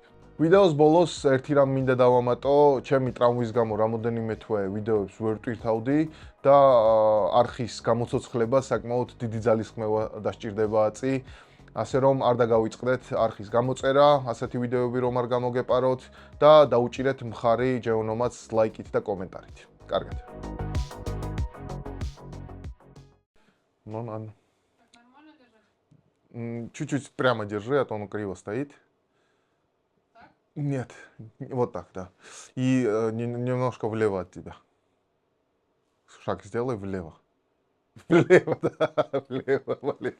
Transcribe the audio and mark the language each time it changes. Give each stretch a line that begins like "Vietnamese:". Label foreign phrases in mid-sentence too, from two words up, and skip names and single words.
Georgian: ვიდეოს ბოლოს ერთი რამ მინდა დავამატო, ჩემი ტრავმის გამო რამოდენიმე თვე ვიდეოებს ვერ ვტვირთავდი და არხის გამოცოცხლება საკმაოდ დიდი ძალისხმევა დასჭირდება აწი. ასე რომ არ დაგავიწყდეთ არხის გამოწერა, ასეთი ვიდეოები რომ არ გამოგეპაროთ და დაუჭირეთ მხარი ჯეონომაც ლაიკით და კომენტარით. კარგად.
Russian: Нормально держать? Чуть-чуть прямо держи, а то оно криво стоит. Так? Нет, вот так, да. И немножко влево от тебя. Шаг сделай влево. Влево, да, влево.